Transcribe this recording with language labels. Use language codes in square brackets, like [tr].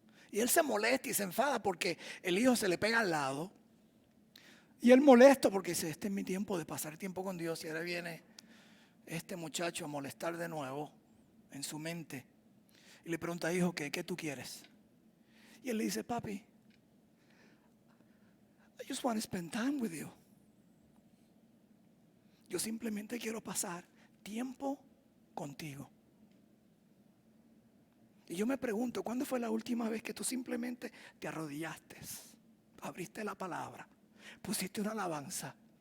[es] Y él se molesta y se enfada porque el hijo se le pega al lado. Y él molesto porque dice, este es mi tiempo de pasar tiempo con Dios. Y ahora viene este muchacho a molestar de nuevo en su mente. Y le pregunta, hijo, ¿qué tú quieres? Y él le dice, papi, [en] I just want to spend time with you. [es] Yo simplemente quiero pasar tiempo contigo. Y yo me pregunto, ¿cuándo fue la última vez que tú simplemente te arrodillaste, abriste la palabra, pusiste una alabanza?